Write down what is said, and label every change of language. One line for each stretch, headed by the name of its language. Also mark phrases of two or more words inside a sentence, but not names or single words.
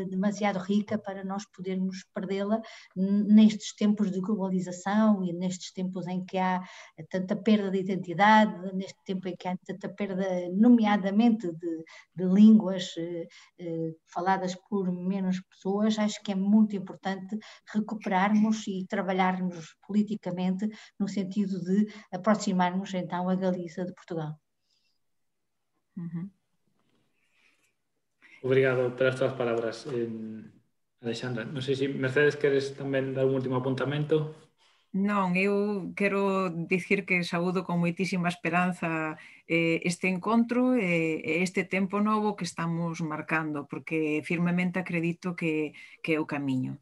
Portuguese: Demasiado rica para nós podermos perdê-la nestes tempos de globalização e nestes tempos em que há tanta perda de identidade, neste tempo em que há tanta perda, nomeadamente de línguas faladas por menos pessoas. Acho que é muito importante recuperarmos e trabalharmos politicamente no sentido de aproximarmos então a Galiza de Portugal. Obrigado pelas tuas palabras, Alexandra.
Galician: Non sei se Mercedes queres tamén dar un último apuntamento. Non, eu quero dicir que saúdo con moitísima esperanza este encontro e este tempo novo que estamos marcando, porque firmemente acredito que é o camiño.